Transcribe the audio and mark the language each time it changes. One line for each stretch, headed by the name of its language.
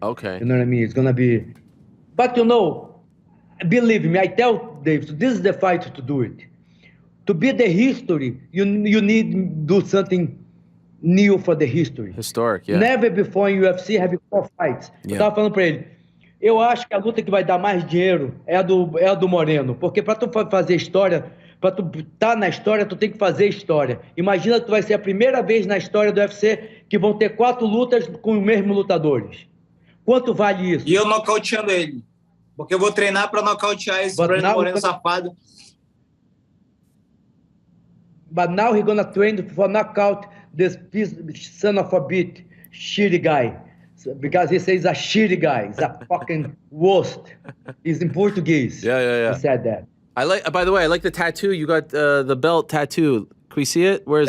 English: Okay. You know what I mean? It's gonna be, but you know, believe me, I tell Dave, this is the fight to do it. To be the history, you need to do something new for the history. Historic, yeah. Never before in UFC have 4 fights. Yeah.
Portuguese: Eu tava falando pra ele, eu acho que a luta que vai dar mais dinheiro é a do Moreno, porque pra tu fazer história, pra tu estar na história, tu tem que fazer história. Imagina que tu vai ser a primeira vez na história do UFC que vão ter 4 lutas com os mesmos lutadores. Quanto vale isso? E eu nocauteando ele. Porque eu vou treinar pra nocautear esse Brandon Moreno safado.
English: But now he's gonna train for knockout this son of a bitch, shitty guy. Because he says a shitty guy. He's a fucking worst. He's in Portuguese. Yeah. He said that. By the way, I like the tattoo. You got the belt tattoo. Can we see it? Where is